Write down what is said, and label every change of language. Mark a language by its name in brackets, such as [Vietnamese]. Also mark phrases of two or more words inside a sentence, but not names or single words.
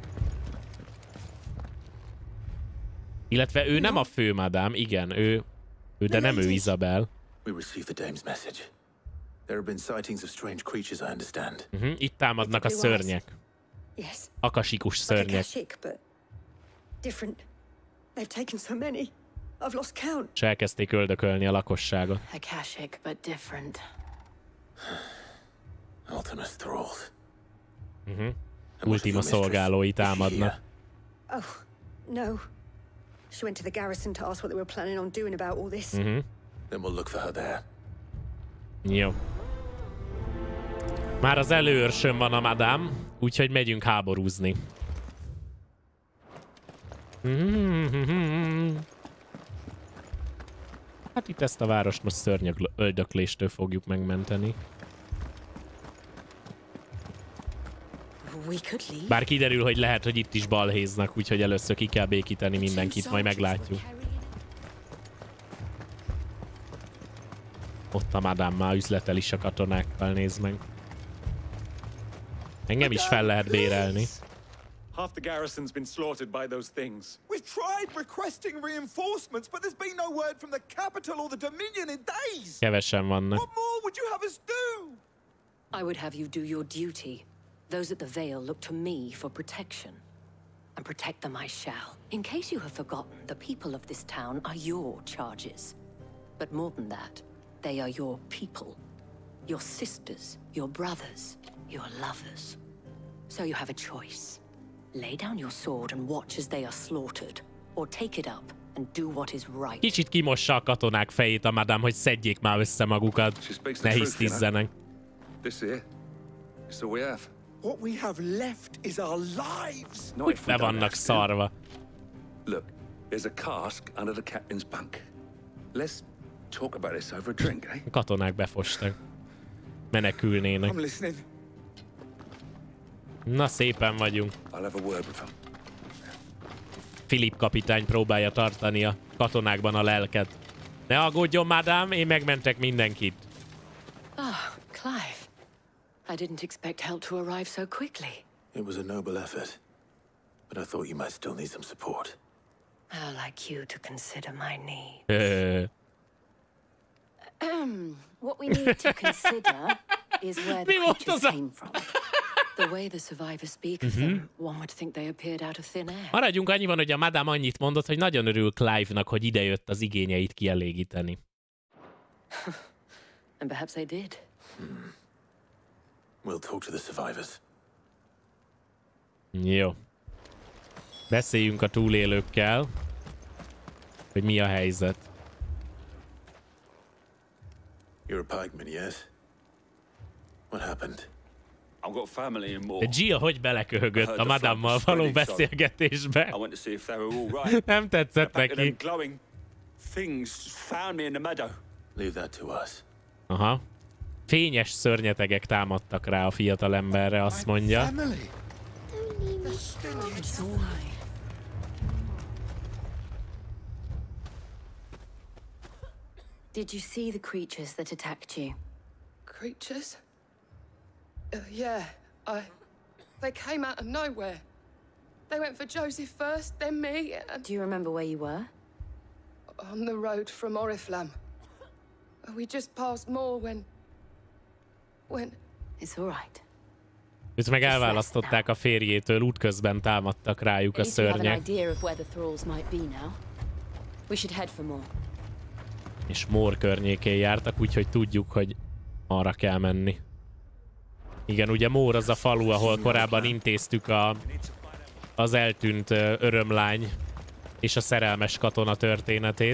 [Hungarian] Illetve ő nem a fő madám, igen, ő de nem ő Isabel. Itt támadnak a szörnyek. Akasikus szörnyek. [English] They've taken so many. I've lost count. [Hungarian] És elkezdték öldökölni a lakosságot. [English] Akashic, but different. Ultima thralls. [Hungarian] Ultima szolgálói támadnak. [English] Oh, no. She went to the garrison to ask what they were planning on doing about all this. Then we'll look for her there. [Hungarian] Jó. Már az előőrsön van a madám, úgyhogy megyünk háborúzni. Hát itt ezt a várost most szörnyeg öldökléstől fogjuk megmenteni. Bár kiderül, hogy lehet, hogy itt is balhéznak, úgyhogy először ki kell békíteni mindenkit, majd meglátjuk. Ott a madám már üzletel is a katonákkal, nézd meg. Engem is fel lehet bérelni. [English] Half the garrison's been slaughtered by those things. We've tried requesting reinforcements, but there's been no word from the capital or the Dominion in days. [Hungarian] Kevesen vannak. [English] What more would you have us do? I would have you do your duty. Those at the Vale look to me for protection. And protect them I shall. In case you have forgotten, the people of this town are your charges. But more than that, they are your people. Your sisters, your brothers, your lovers. So you have a choice. Lay down your sword and watch as they are slaughtered, or take it up and do what is right. [Hungarian] Kicsit kimossa a katonák fejét a madám, hogy szedjék már össze magukat. Ne hisztizzenek. [English] This here is all we have. What we have left is our lives. [Hungarian] Úgy be vannak szarva. [English] Look, there's a cask under the captain's bunk. Let's talk about this over a drink, eh? [Hungarian] A katonák befostak. Menekülnének. [English] I'm listening. [Hungarian] Na, szépen vagyunk. [English] I'll have a word with him. [Hungarian] Philip kapitány próbálja tartani a katonákban a lelket. Ne aggódjon, madám, én megmentek mindenkit. [English] Ah, Clive. I didn't expect help to arrive so quickly. It was a noble effort, but I thought you might still need some support. I'd like you to consider my need. What we need to consider is where the creatures came from. The way the survivors speak of them, one would think they appeared out of thin air. [Hungarian] Maradjunk annyiban, hogy a madám annyit mondott, hogy nagyon örül Clive-nak, hogy idejött az igényeit kielégíteni. [English] And perhaps they did. We'll talk to the survivors. [Hungarian] Jó. Beszéljünk a túlélőkkel, hogy mi a helyzet. [English] You're a pikeman, yes? What happened? I've got family in more. [Hungarian] De Gia hogy beleköhögött a madámmal való beszélgetésbe? Nem tetszett neki. [English] Things found me in the meadow. Leave that to us. Aha. [Hungarian] Fényes szörnyetegek támadtak rá a fiatalemberre, azt mondja. [English] Did you see the creatures that attacked you? Creatures? Yeah, they came out of nowhere. They went for Joseph first, then me, and... Do you remember where you were? On the road from Oriflamme. We just passed more when... It's all right. [Hungarian] Őt meg elválasztották a férjétől, útközben támadtak rájuk a szörnyek. És Mór környékén jártak, úgyhogy tudjuk, hogy arra kell menni. Igen, ugye Mór az a falu, ahol korábban intéztük az eltűnt örömlány és a szerelmes katona történetét.